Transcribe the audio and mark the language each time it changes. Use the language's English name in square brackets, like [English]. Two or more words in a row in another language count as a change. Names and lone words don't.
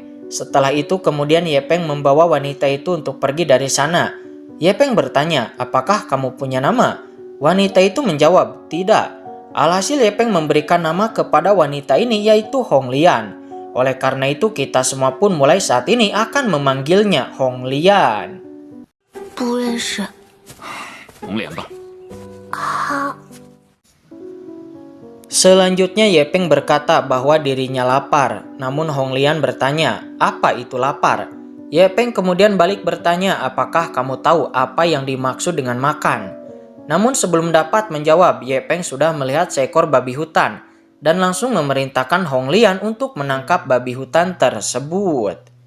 [Indonesian] Setelah itu kemudian Ye Peng membawa wanita itu untuk pergi dari sana. Ye Peng bertanya, apakah kamu punya nama? Wanita itu menjawab, tidak. Alhasil Ye Peng memberikan nama kepada wanita ini yaitu Hong Lian. Oleh karena itu kita semua pun mulai saat ini akan memanggilnya Hong Lian. [Chinese] 不认识。红脸吧。好。 [Indonesian] Selanjutnya Ye Peng berkata bahwa dirinya lapar, namun Hong Lian bertanya, apa itu lapar? Ye Peng kemudian balik bertanya, apakah kamu tahu apa yang dimaksud dengan makan? Namun sebelum dapat menjawab, Ye Peng sudah melihat seekor babi hutan dan langsung memerintahkan Hong Lian untuk menangkap babi hutan tersebut.